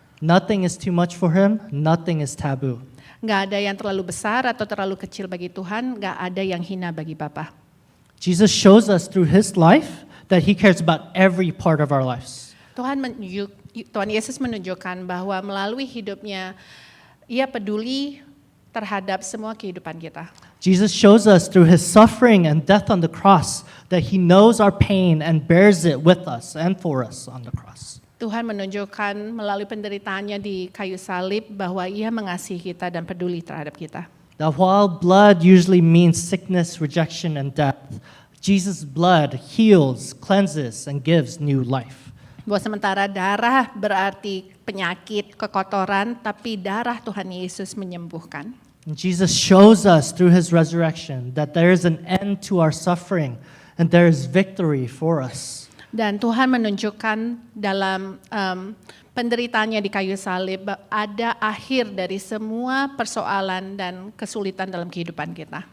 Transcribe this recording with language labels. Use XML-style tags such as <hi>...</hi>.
<en>Nothing is too much for him, nothing is taboo.</en> <id>Nggak ada yang terlalu besar atau terlalu kecil bagi Tuhan, nggak ada yang hina bagi Bapa.</id> <en>Jesus shows us through his life that he cares about every part of our lives.</en> <id>Tuhan Yesus menunjukkan bahwa melalui hidupnya, ia peduli terhadap semua kehidupan kita.</id> <en>Jesus shows us through his suffering and death on the cross that he knows our pain and bears it with us and for us on the cross.</en> <id>Tuhan menunjukkan melalui penderitaannya di kayu salib bahwa ia mengasihi kita dan peduli terhadap kita.</id> <en>That while blood usually means sickness, rejection, and death, Jesus' blood heals, cleanses, and gives new life.</en> <id>Bahwa sementara darah berarti penyakit, kekotoran, tapi darah Tuhan Yesus menyembuhkan.</id> <en>And Jesus shows us through his resurrection that there is an end to our suffering and there is victory for us.</en> <id>Dan Tuhan menunjukkan dalam penderitaannya di kayu salib ada akhir dari semua persoalan dan kesulitan dalam kehidupan kita.</id>